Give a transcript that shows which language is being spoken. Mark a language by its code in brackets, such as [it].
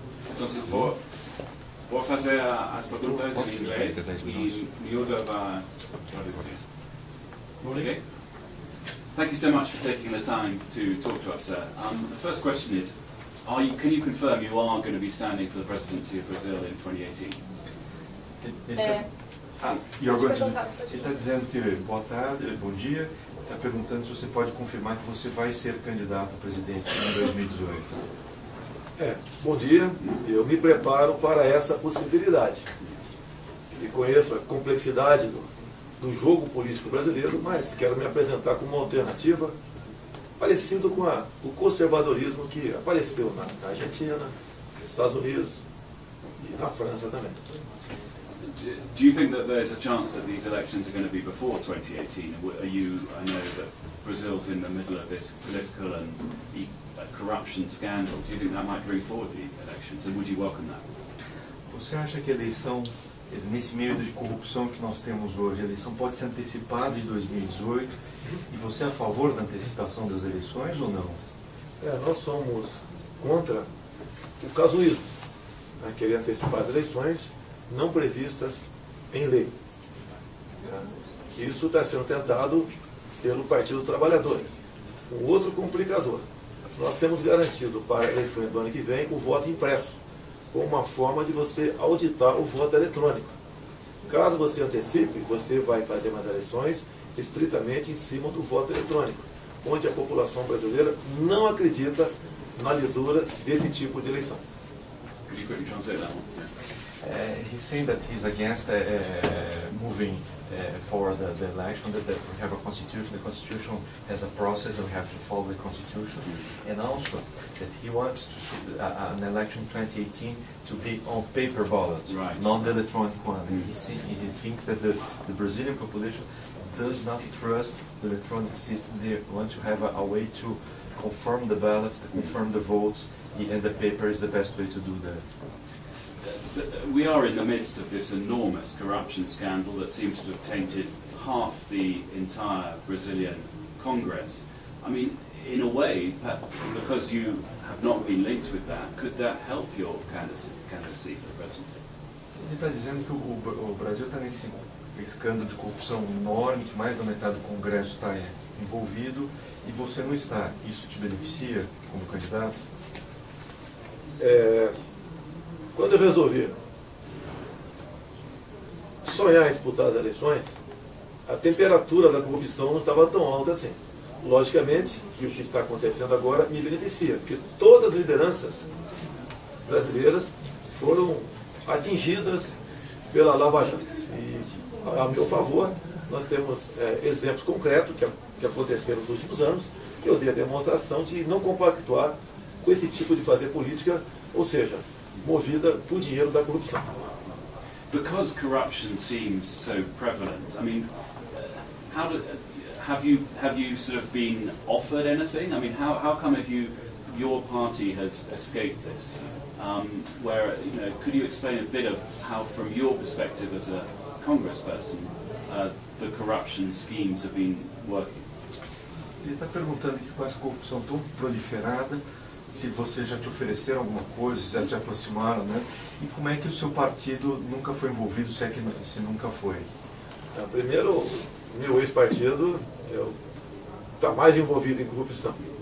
[es] Entonces, [pt] vou fazer as perguntas em inglês e Miúda vai traduzir. [en] Okay? Thank you so much for taking the time to talk to us, sir. The first question is, can you confirm you are going to be standing for the presidency of Brazil in 2018? [pt] Ele está dizendo que boa tarde, bom dia. Está perguntando se você pode confirmar que você vai ser candidato a presidente em 2018. Bom dia. Eu me preparo para essa possibilidade. E conheço a complexidade do jogo político brasileiro, mas quero me apresentar como uma alternativa parecido com o conservadorismo que apareceu na Argentina, nos Estados Unidos e na França também. [en] Do you think that there's a chance that these elections are going to be before 2018? I know that Brazil's in the middle of this political and corruption scandal. Do you think that might bring forward the elections, and would you welcome that? [pt] Você acha que a eleição nesse meio de corrupção que nós temos hoje, a eleição pode ser antecipada em 2018, e você é a favor da antecipação das eleições ou não? Nós somos contra o casuísmo, né, querer antecipar as eleições não previstas em lei. Isso está sendo tentado pelo Partido dos Trabalhadores. Um outro complicador: nós temos garantido para a eleição do ano que vem o voto impresso, como uma forma de você auditar o voto eletrônico. Caso você antecipe, você vai fazer umas eleições estritamente em cima do voto eletrônico, onde a população brasileira não acredita na lisura desse tipo de eleição. [en] Could you quickly translate that one? He's saying that he's against moving forward the election, that we have a constitution, the constitution has a process and we have to follow the constitution, and also that he wants to an election 2018 to be on paper ballots, right, not the electronic one. And he thinks that the Brazilian population does not trust the electronic system. They want to have a way to confirm the ballots, to confirm the votes, and the paper is the best way to do that. We are in the midst of this enormous corruption scandal that seems to have tainted half the entire Brazilian Congress. I mean, in a way, because you have not been linked with that, could that help your candidacy for presidency? [pt] Ele está dizendo que o Brasil está nesse escândalo de corrupção enorme, que mais da metade do Congresso está envolvido, e você não está. Isso te beneficia como candidato? Quando eu resolvi sonhar em disputar as eleições, a temperatura da corrupção não estava tão alta assim. Logicamente que o que está acontecendo agora me beneficia, porque todas as lideranças brasileiras foram atingidas pela Lava Jato. E, a meu favor, nós temos exemplos concretos que aconteceram nos últimos anos, que eu dei a demonstração de não compactuar com esse tipo de fazer política, ou seja, movida por dinheiro da corrupção. [en] Because corruption seems so prevalent, I mean, have you sort of been offered anything? I mean, how come your party has escaped this? Where, you know, could you explain a bit of how, from your perspective as a congressperson, the corruption schemes have been working? [pt] Ele está perguntando que com essa corrupção tão proliferada, se você já te ofereceram alguma coisa, se já te aproximaram, né? E como é que o seu partido nunca foi envolvido, se nunca foi? Primeiro, meu ex-partido está mais envolvido em corrupção.